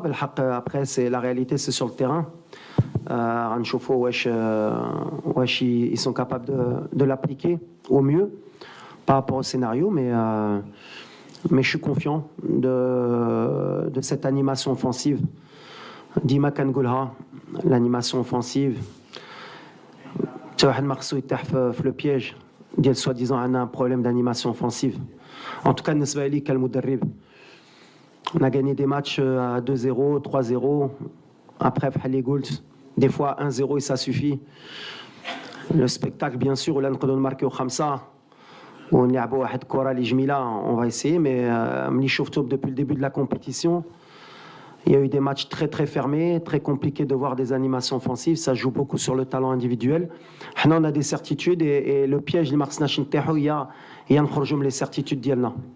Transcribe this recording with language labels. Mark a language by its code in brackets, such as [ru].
[fr] بالحق après c'est la réalité, c'est sur le terrain. [ar] غنشوفوا واش [fr] ils sont capables de l'appliquer au mieux par rapport au scénario, mais je suis confiant de cette animation offensive. [ar] ديما كنقولها l'animation offensive حتى واحد ما خصو يطيح في لو بييج ديال سوا ديزون عندنا ان بروبليم d'animation offensive. [fr] En tout cas [ar] بالنسبه لي كالمدرب [fr] on a gagné des matchs à 2-0, 3-0. Après [ar] بحال اللي قلت [fr] des fois 1-0 et ça suffit. Le spectacle bien sûr [ar] ولا نقدروا نماركيو 5 ونلعبوا واحد الكره اللي جميله. [fr] On va essayer, mais [ar] ملي شفتو [fr] depuis le début de la compétition, il y a eu des matchs très très fermés, très compliqués de voir des animations offensives. Ça joue beaucoup sur le talent individuel. On a des certitudes et le piège [ar] اللي ما خصناش نطيحوا هي نخرجوا من les [fr] certitudes ديالنا.